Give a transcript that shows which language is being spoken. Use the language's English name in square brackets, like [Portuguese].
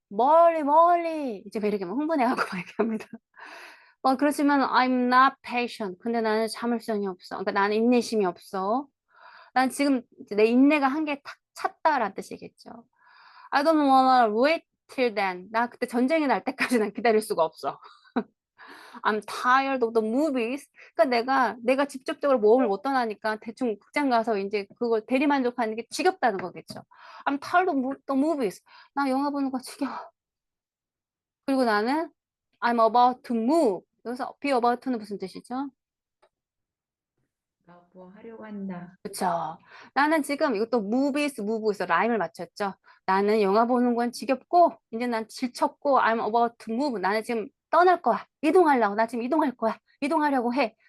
[Korean] 멀리 이제 막 이렇게 막 흥분해갖고 막 얘기합니다. 그렇지만 [English] I'm not patient. [Korean] 근데 나는 참을성이 없어. 그러니까 나는 인내심이 없어. 난 지금 내 인내가 한계에 탁 찼다라는 뜻이겠죠. [English] I don't wanna wait till then. [Korean] 나 그때 전쟁이 날 때까지 난 기다릴 수가 없어. [English] I'm tired of the movies. [Korean] 그러니까 내가 직접적으로 모험을 못 떠나니까 대충 극장 가서 이제 그걸 대리만족하는 게 지겹다는 거겠죠. [English] I'm tired of the movies. [Korean] 나 영화 보는 거 지겨워. 그리고 나는 [English] I'm about to move. [Korean] 여기서 be about to는 무슨 뜻이죠? 뭐 하려고 한다. 그렇죠. 나는 지금 이것도 move에서 라임을 맞췄죠. 나는 영화 보는 건 지겹고 이제 난 지쳤고 [English] I'm about to move. [Korean] 나는 지금 떠날 거야. 이동하려고. 나 지금 이동할 거야. 이동하려고 해.